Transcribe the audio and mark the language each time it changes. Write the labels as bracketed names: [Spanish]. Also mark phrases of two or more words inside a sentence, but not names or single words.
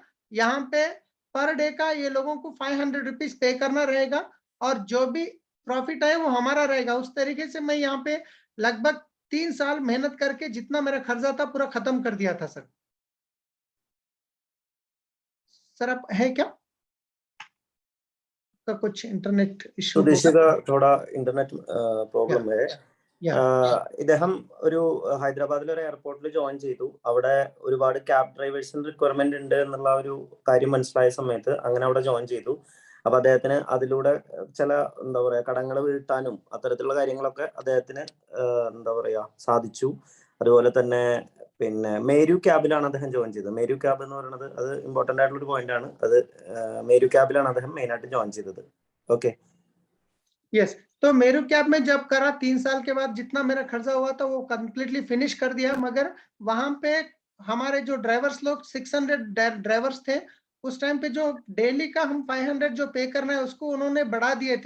[Hindi] यहाँ पे [English] per day [Hindi] का ये लोगों को 500 रुपीज पे करना रहेगा, और जो भी प्रॉफिट है वो हमारा रहेगा। उस तरीके से मैं यहाँ पे लगभग 3 साल मेहनत करके जितना मेरा खर्चा था पूरा खत्म कर दिया था सर। सर आप है क्या का कुछ [English] internet issue [Hindi] होगा? സുധീഷിക थोड़ा [English] internet problem [Hindi] है या [Malayalam] ഇദ്ദേഹം ഒരു ഹൈദരാബാദിലെ ഒരു എയർപോർട്ടിൽ ജോയിൻ ചെയ്തു. അവിടെ ഒരുപാട് ക്യാബ് ഡ്രൈവേഴ്സിന് റിക്വയർമെന്റ് ഉണ്ട് എന്നുള്ള ഒരു കാര്യം മനസ്സിലായ സമയത്ത് അങ്ങനെ അവിടെ ജോയിൻ ചെയ്തു. അപ്പൊ അദ്ദേഹത്തിന് അതിലൂടെ ചില എന്താ പറയാ കടങ്ങൾ വീട്ടാനും അത്തരത്തിലുള്ള കാര്യങ്ങളൊക്കെ അദ്ദേഹത്തിന് എന്താ പറയാ സാധിച്ചു. അതുപോലെ തന്നെ പിന്നെ മേരു ക്യാബിലാണ് അദ്ദേഹം ജോയിൻ ചെയ്തത്. മേരു ക്യാബ് എന്ന് പറയുന്നത് അത് ഇമ്പോർട്ടന്റ് ആയിട്ടുള്ള ഒരു പോയിന്റ് ആണ്. അത് മേരു ക്യാബിലാണ് അദ്ദേഹം മെയിൻ ആയിട്ട് ജോയിൻ ചെയ്തത്. [Hindi] ओके यस। तो मेरू कैब में जब करा 3 साल के बाद जितना मेरा खर्चा हुआ था वो [English] completely finish [Hindi] कर दिया। मगर वहां पे हमारे जो ड्राइवर्स लोग 600 ड्राइवर्स थे, उस टाइम पे जो डेली का हम 500 जो पे करना है उसको उन्होंने बढ़ा दिए थे।